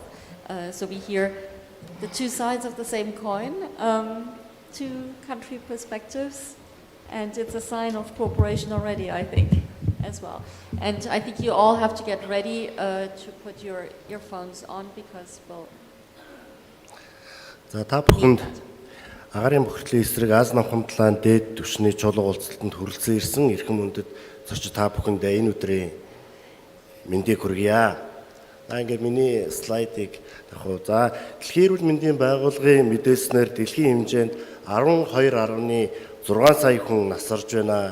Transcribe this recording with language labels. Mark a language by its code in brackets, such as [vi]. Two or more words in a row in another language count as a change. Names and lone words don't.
[en] So we hear the 2 sides of the same coin, 2 country perspectives, and it's a sign of cooperation already, I think, as well. And I think you all have to get ready to put your earphones on because we'll... [mn] За та бүхэнд агаарын бохирдлын эсрэг аз Номхон талаан дээд түвшний чуулга уулзалтанд хүрэлцэн ирсэн эрхэм мөндөд зорч та бүхэндээ энэ өдрийн мэндийг хүргье. Ингээд миний слайдыг тавих. За дэлхийн эрүүл мэндийн байгууллагын мэдээлснээр дэлхийн хэмжээнд 12.6 сая хүн насарж байна.